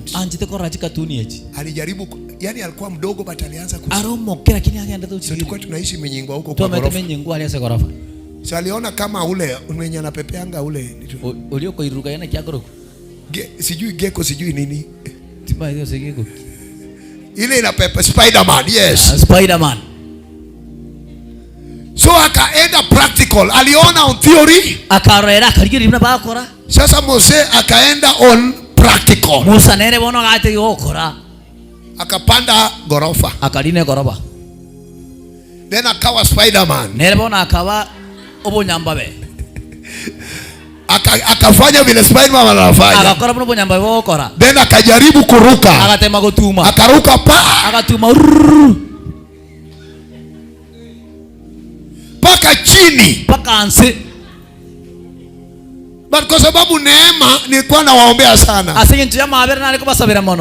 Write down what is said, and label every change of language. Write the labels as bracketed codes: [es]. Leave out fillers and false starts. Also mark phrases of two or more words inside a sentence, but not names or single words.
[sw] Alijaribu, yani alikuwa mdogo but alianza so tulikuwa tunaishi Menyinkwa huko kwa ghorofa. So aliona kama ule mwenye anapepeanga ule Sijui gecko sijui nini. Tiba hiyo sigeko. Ile ina pepe Spider-Man, yes. Spider-Man. So akaenda practical. Aliona [en] on theory. [guz] Akarera karigiri na bakora. [sw] Sasa Mose akaenda [en] on practical. [guz] Musa nere bono gate yokora. [sw] Akapanda gorofa. Akaline gorofa. Then akawa Spider-Man. [guz] Nere bono akawa obonyambabe. [sw] Akafanya vile Spider-Man anafanya. [guz] Akakora bono obonyambabe okora. [sw] Then akajaribu kuruka. [guz] Akatema gutuma. [sw] Akaruka pa. [guz] Akatuma. [sw] Paka chini. [guz] Paka anse. [sw] But kwa sababu neema nilikuwa nawaombea sana. [guz] Asingi mabera na alikuwa sabira mono.